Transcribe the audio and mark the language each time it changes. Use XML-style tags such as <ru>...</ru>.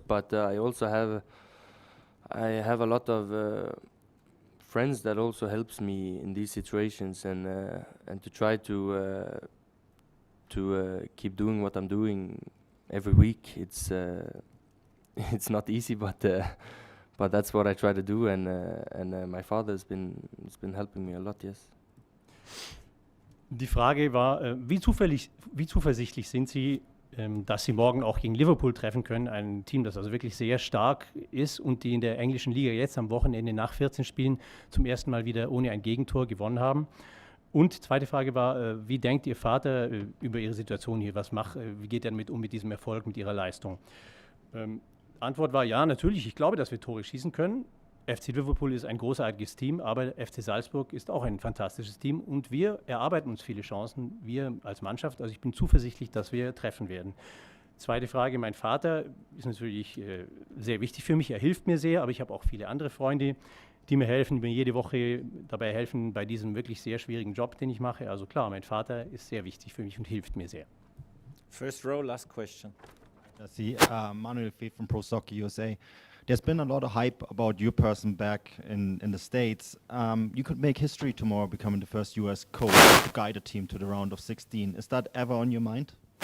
<en>But I also have a lot of friends that also helps me in these situations, and to try to keep doing what I'm doing every week. It's not easy, but that's what I try to do, and my father has been helping me a lot. Yes.</en> <de>Die Frage war, wie zuversichtlich sind Sie, dass Sie morgen auch gegen Liverpool treffen können, ein Team, das also wirklich sehr stark ist und die in der englischen Liga jetzt am Wochenende nach 14 Spielen zum ersten Mal wieder ohne ein Gegentor gewonnen haben. Und zweite Frage war, wie denkt Ihr Vater über Ihre Situation hier? Wie geht er damit um, mit diesem Erfolg, mit Ihrer Leistung? Antwort war ja, natürlich, ich glaube, dass wir Tore schießen können. FC Liverpool ist ein großartiges Team, aber FC Salzburg ist auch ein fantastisches Team und wir erarbeiten uns viele Chancen, wir als Mannschaft. Also ich bin zuversichtlich, dass wir treffen werden. Zweite Frage, mein Vater ist natürlich sehr wichtig für mich, er hilft mir sehr, aber ich habe auch viele andere Freunde, die mir helfen, mir jede Woche dabei helfen bei diesem wirklich sehr schwierigen Job, den ich mache. Also klar, mein Vater ist sehr wichtig für mich und hilft mir sehr.</de> <en>First row, last question. See, Manuel Feth from Pro Soccer USA. There's been a lot of hype about your person back in the States. You could make history tomorrow becoming the first US coach to guide a team to the round of 16. Is that ever on your mind?</en>